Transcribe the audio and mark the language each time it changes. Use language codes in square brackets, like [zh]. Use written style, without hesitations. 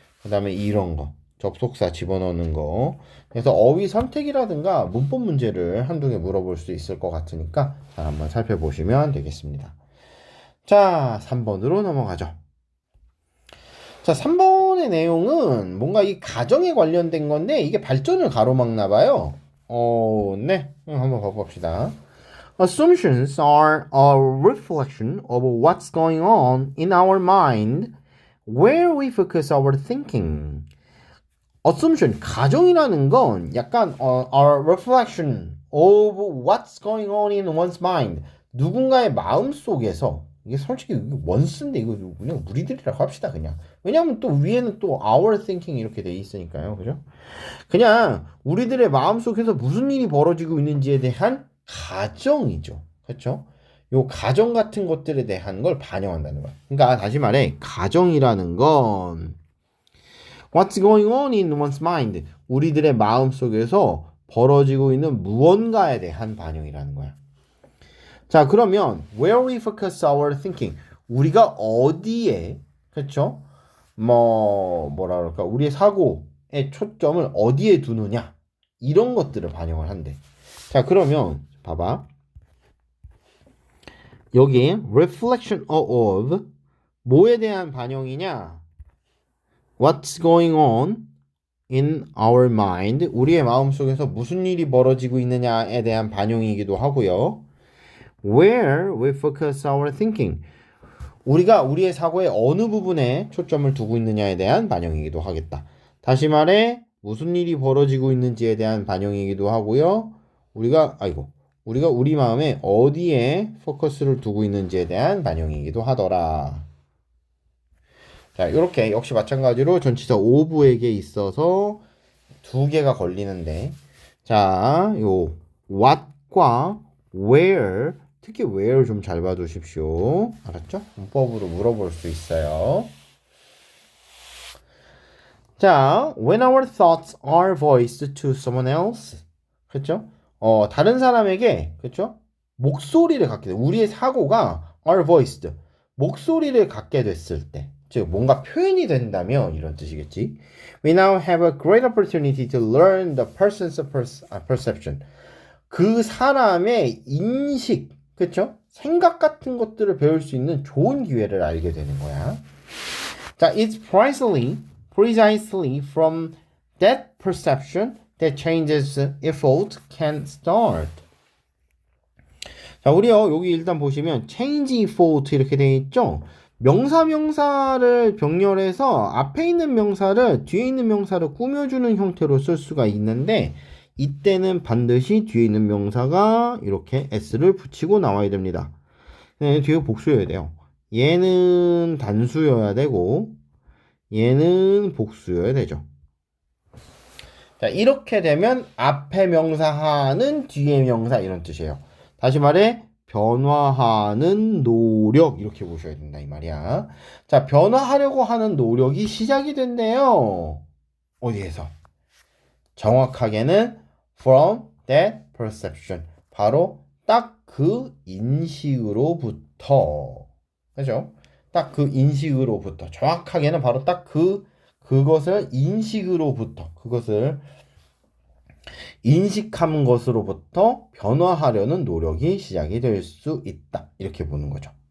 [ko] 그 다음에 이런 거, 접속사 집어넣는 거. 그래서 어휘 선택이라든가 문법 문제를 한두 개 물어볼 수 있을 것 같으니까 잘 한번 살펴보시면 되겠습니다. 자, 3번으로 넘어가죠. 자, 3번의 내용은 뭔가 이 가정에 관련된 건데 이게 발전을 가로막나 봐요. 네. 한번 봐봅시다. [en] Assumptions are a reflection of what's going on in our mind where we focus our thinking. Assumption, [ko] 가정이라는 건 약간 [en] a reflection of what's going on in one's mind. [ko] 누군가의 마음 속에서, 이게 솔직히 원스인데 이거 그냥 우리들이라고 합시다 그냥. 왜냐하면 또 위에는 또 our thinking 이렇게 돼 있으니까요. 그죠? 그냥 우리들의 마음 속에서 무슨 일이 벌어지고 있는지에 대한 가정이죠. 그렇죠? 요 가정 같은 것들에 대한 걸 반영한다는 거야. 그러니까 다시 말해, 가정이라는 건 [en] What's going on in one's mind? [ko] 우리들의 마음 속에서 벌어지고 있는 무언가에 대한 반영이라는 거야. 자, 그러면 [en] where we focus our thinking, [ko] 우리가 어디에, 그렇죠? 뭐라 그럴까? 우리의 사고의 초점을 어디에 두느냐, 이런 것들을 반영을 한대. 자, 그러면 봐봐. 여기 reflection of 뭐에 대한 반영이냐? [en] What's going on in our mind? [ko] 우리의 마음속에서 무슨 일이 벌어지고 있느냐에 대한 반영이기도 하고요. [en] Where we focus our thinking. [ko] 우리가 우리의 사고의 어느 부분에 초점을 두고 있느냐에 대한 반영이기도 하겠다. 다시 말해 무슨 일이 벌어지고 있는지에 대한 반영이기도 하고요. 우리가 우리 마음에 어디에 포커스를 두고 있는지에 대한 반영이기도 하더라. 자, 이렇게 역시 마찬가지로 전치사 of에게 있어서 두 개가 걸리는데, 자, 요 what과 where, 특히 where 좀 잘 봐두십시오. 알았죠? 문법으로 물어볼 수 있어요. [en] 자, when our thoughts are voiced to someone else, [ko] 그렇죠? 다른 사람에게, 그렇죠? 목소리를 갖게 돼. 우리의 사고가 [en] are voiced, [ko] 목소리를 갖게 됐을 때, 즉 뭔가 표현이 된다면 이런 뜻이겠지. [en] We now have a great opportunity to learn the person's perception. [ko] 그 사람의 인식, 그렇죠? 생각 같은 것들을 배울 수 있는 좋은 기회를 알게 되는 거야. [en] 자, it's precisely from that perception that changes effort can start. [ko] 자, 우리요 여기 일단 보시면 change effort 이렇게 되어 있죠. 명사를 병렬해서 앞에 있는 명사를 뒤에 있는 명사를 꾸며주는 형태로 쓸 수가 있는데 이때는 반드시 뒤에 있는 명사가 이렇게 s를 붙이고 나와야 됩니다. 네, 뒤에 복수여야 돼요. 얘는 단수여야 되고 얘는 복수여야 되죠. 자, 이렇게 되면 앞에 명사하는 뒤에 명사 이런 뜻이에요. 다시 말해 변화하는 노력 이렇게 보셔야 된다 이 말이야. 자, 변화하려고 하는 노력이 시작이 된대요. 어디에서? 정확하게는 [en] from that perception. [ko] 바로 딱 그 인식으로부터. 그죠? 딱 그 인식으로부터. 정확하게는 바로 딱 그것을 인식으로부터. 그것을 인식한 것으로부터 변화하려는 노력이 시작이 될 수 있다. 이렇게 보는 거죠.